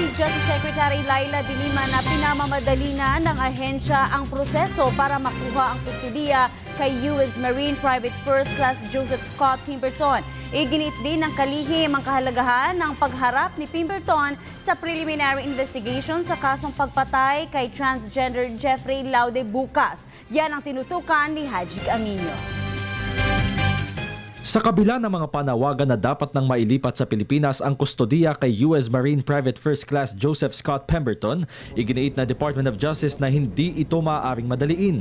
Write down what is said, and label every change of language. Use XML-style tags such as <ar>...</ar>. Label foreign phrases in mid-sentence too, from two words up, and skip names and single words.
<tl>si Secretary Laila De Lima na pinamamadali na ng ahensya ang proseso para makuha ang kustudiya kay US Marine Private First Class Joseph Scott Pemberton. Iginit din ng kalihim ang kahalagahan ng pagharap ni Pemberton sa</tl> <en>preliminary investigation</en> <tl>sa kasong pagpatay kay transgender Jeffrey Laude bukas. Yan ang tinutukan ni Haji Aminio. Sa kabila ng mga panawagan na dapat nang mailipat sa Pilipinas ang kustodiya kay US Marine Private First Class Joseph Scott Pemberton, iginiit na Department of Justice na hindi ito maaaring madaliin.</tl>